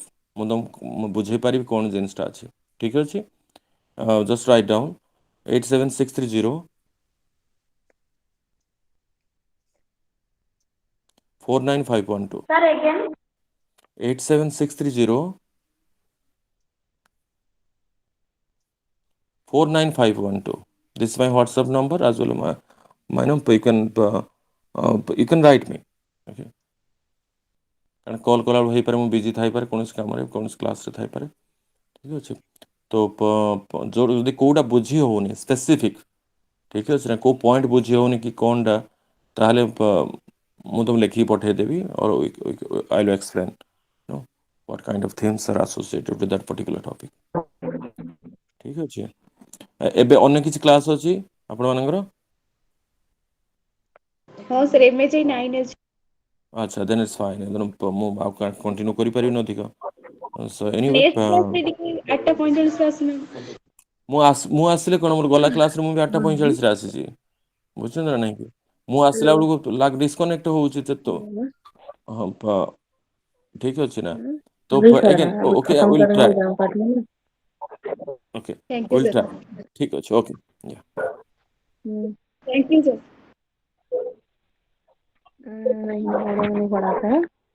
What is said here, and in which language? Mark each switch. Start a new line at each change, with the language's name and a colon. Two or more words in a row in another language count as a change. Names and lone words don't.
Odia: ମୁଁ ତୁମକୁ ବୁଝେଇ ପାରିବି କ'ଣ ଜିନିଷଟା ଅଛି। ଠିକ୍ ଅଛି,
English: just write down
Odia: 87630 49512.
English: Sir, again. 87630 49512. This is my WhatsApp number as well as my number. You can write me. Okay.
Odia: କାରଣ କଲ୍ କଲାବେଳକୁ ହେଇପାରେ ମୁଁ ବିଜି ଥାଇପାରେ କୌଣସି କାମରେ କୌଣସି କ୍ଲାସ୍ରେ ଥାଇପାରେ ଠିକ୍ ଅଛି ତ ଯେଉଁ ଯଦି କେଉଁଟା ବୁଝି ହେଉନି ସ୍ପେସିଫିକ୍ ଠିକ୍ ଅଛି ନା କେଉଁ ପଏଣ୍ଟ ବୁଝି ହେଉନି କି କ'ଣଟା ତାହେଲେ ମୁଁ ତୁମକୁ ଲେଖିକି ପଠାଇଦେବି
English: or I will explain what kind of themes are associated with that particular topic.
Odia: ଠିକ୍ ଅଛି ଏବେ ଅନ୍ୟ କିଛି କ୍ଲାସ୍ ଅଛି ଆପଣମାନଙ୍କର? ହଁ ସାର୍ MHI-9 ଅଛି। ଆଚ୍ଛା
English: then it's fine
Odia: ମୁଁ ଆଉ କଣ୍ଟିନ୍ୟୁ କରିପାରିବିନି ଅଧିକ
English: so anyway
Odia: ନେକ୍ସଟ କ୍ଲାସରେ ଟିକେ 8:45 ଆସୁନ। ମୁଁ ଆସିଲେ କ'ଣ ମୋର ଗଲା କ୍ଲାସ୍ରେ ମୁଁ ବି 8:45 ଆସିଛି ବୁଝୁଛନ୍ତି ନା ନାଇଁ କି ମୁଁ ଆସିଲା ବେଳକୁ ଡିସକନେକ୍ଟ ହେଉଛି ତ ହଁ ଠିକ୍ ଅଛି ନା ତ
English: again okay I will try okay thank you ୱିଲ୍ सर।
Odia: ଟ୍ରାଏ ଠିକ୍ ଅଛି ଓକେ
English: thank you sir.
Hindi: नहीं पढ़ाता है।